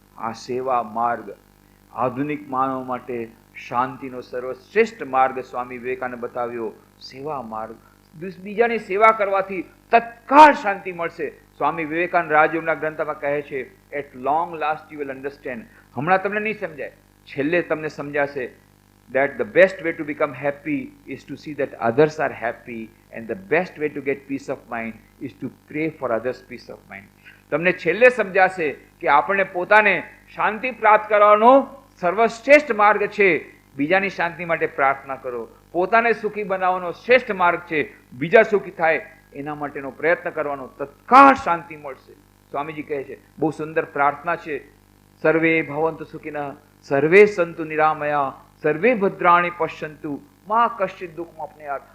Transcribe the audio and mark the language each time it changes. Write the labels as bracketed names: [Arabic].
[Gujarati] આ સેવા માર્ગ, આધુનિક માનવ માટે શાંતિનો સર્વશ્રેષ્ઠ માર્ગ સ્વામી વિવેકાનંદ બતાવ્યો. સેવા માર્ગ, બીજાની સેવા કરવાથી તત્કાળ શાંતિ મળશે. સ્વામી વિવેકાનંદ રાજયોગના ગ્રંથમાં કહે છે, [English] At long last you will understand. [Gujarati] હમણાં તમને નહીં સમજાય, છેલ્લે તમને સમજાશે [English] that the best way to become happy is to see that others are happy, and the best way to get peace of mind is to pray for others' peace of mind. [Gujarati] તમને છેલ્લે સમજાશે કે આપણે પોતાને શાંતિ પ્રાપ્ત કરવાનો સર્વશ્રેષ્ઠ માર્ગ છે બીજાની શાંતિ માટે પ્રાર્થના કરો. પોતાને સુખી બનાવવાનો શ્રેષ્ઠ માર્ગ છે બીજા સુખી થાય એના માટેનો પ્રયત્ન કરવાનો. તત્કાળ શાંતિ મળશે. સ્વામીજી કહે છે, બહુ સુંદર પ્રાર્થના છે, [Sanskrit] સર્વે ભવંતુ સુખિનઃ, સર્વે સંતુ નિરામયા, સર્વે ભદ્રાણી પશ્યંતુ, માં કશ્ચિત દુઃખમાં અપનેયાત.